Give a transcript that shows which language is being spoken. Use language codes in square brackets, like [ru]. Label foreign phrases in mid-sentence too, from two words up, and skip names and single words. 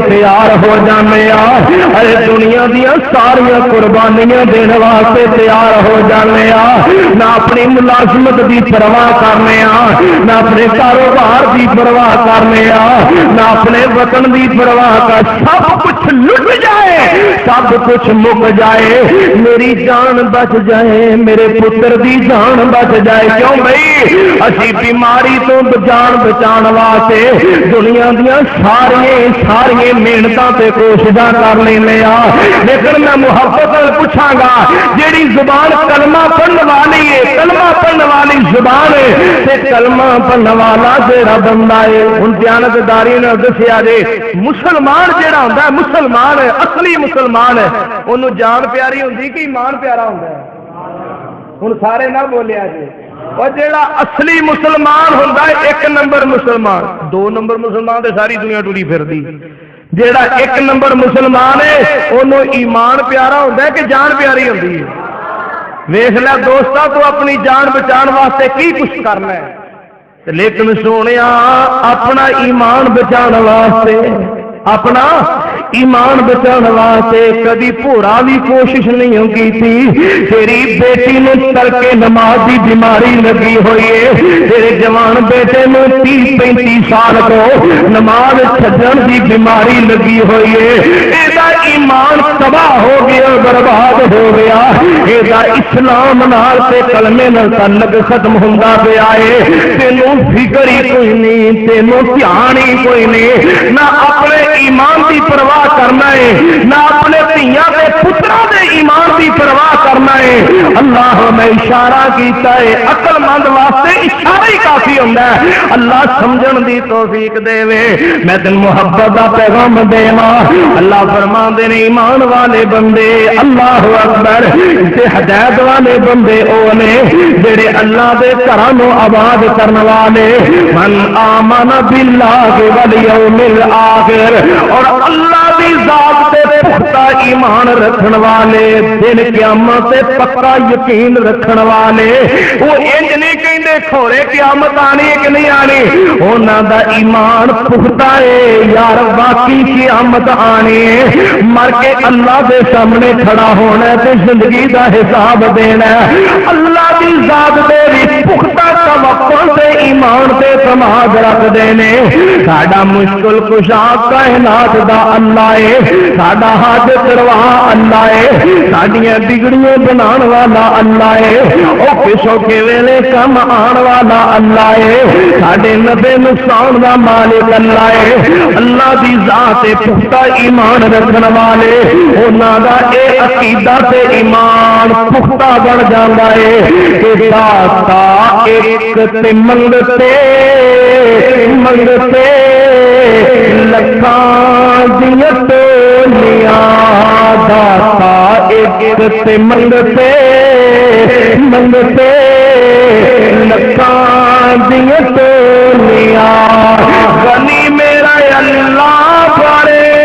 [pa] تیار ہو جانے آ، ارے دنیا دیا ساریا قربانیاں دین واسطے تیار ہو جانے آ، نہ اپنی ملازمت دی پرواہ کرنے آ، نہ اپنے کاروبار دی پرواہ کرنے آ، نہ اپنے وطن دی پرواہ کر، سب کچھ لٹ جائے، سب کچھ مک جائے، میری جان بچ جائے، میرے پتر دی جان بچ جائے، کیوں بھائی اسی بیماری تو جان بچان واسطے دنیا دیا ساری محنتاں تے کوششاں کر لینے آ، لیکن میں محبت پوچھاں گا جیڑی زبان کلمہ پڑھن والی ہے، کلمہ پڑھن والی زبان ہے تے کلمہ پڑھن والا جیڑا بندہ ہے، ہن دیانتداری نے دسیا جے مسلمان جیڑا ہوندا ہے، مسلمان ہے، اصلی مسلمان ہے، انہوں جان پیاری ہوندی کہ ایمان پیارا ہوندا ہے؟ ہن سارے نہ بولیا جی، اور جیڑا اصلی مسلمان ہوندا ہے ایک نمبر مسلمان، دو نمبر مسلمان تے ساری دنیا ٹری پھردی، جیڑا ایک نمبر مسلمان ہے انہوں ایمان پیارا ہوندا ہے کہ جان پیاری ہوندی ہے؟ ویکھ لے دوستا تو اپنی جان بچان واسطے کی کچھ کرنا ہے، لیکن سونے اپنا ایمان بچانے واسطے اپنا ایمان بچانے واسطے کدی پورا بھی کوشش نہیں کی تھی۔ تیری بیٹی نے ترک نماز کی بیماری لگی ہوئی ہے، تیرے جوان بیٹے نے 30-35 سال کو نماز چھڈن کی بیماری لگی ہوئی ہے، یہ ایمان تباہ ہو گیا، برباد ہو گیا، یہ اسلام نال تے کلمے نال تعلق ختم ہوندا پیا ہے، تینوں فکر ہی کوئی نہیں، تینوں دھیان ہی کوئی نہیں، نہ اپنے ایمان کی پرواہ کرنا ہے، نہ اپنے دھیاں دے پتراں دے ایمان کی پرواہ کرنا ہے۔ اللہ میں اشارہ کیتا ہے، عقل مند واسطے اشارہ ہی کافی ہوندا ہے۔ اللہ سمجھن دی توفیق دے وے۔ میں تین محبت دا پیغام دیواں، اللہ فرماندے نے ایمان والے بندے، [ar] اللہ اکبر، [pa] تے ہدایت والے بندے او نے جڑے اللہ دے گھراں نو آباد کرن والے، [ar] من آمن باللہ والیوم الآخر، [pa] اور اللہ دی ذات تے پختہ ایمان رکھن والے، دن قیامت تے پکا یقین رکھن والے، وہ انج نہیں کہندے کھورے قیامت آنی ہے کہ نہیں آنی، انہاں دا ایمان پختہ ہے، یار باقی قیامت آنی ہے، مر کے اللہ دے سامنے کھڑا ہونا تے زندگی دا حساب دینا، اللہ دی ذات دے بھی پختہ توقع تے ایمان تے تماد رکھ دینے۔ ساڈا مشکل کشا کائنات دا اللہ ہے، ساڈا حاجت روا اللہ ہے، ساڈیاں بگڑیاں بنان والا اللہ ہے، او کسو کے ویلے کم آن والا اللہ ہے، ساڈے نفع نقصان دا مالک اللہ ہے۔ اللہ دی ذات پختہ ایمان رکھن والے انہاں دا اے عقیدہ تے ایمان پختہ بن جاندا ہے کہ داتا ایک تے منگتے منگتے لکھاں دیاں ٹولیاں، داتا ایک تے منگتے منگتے لکھاں دیاں ٹولیاں، غنی میرا اللہ بڑے،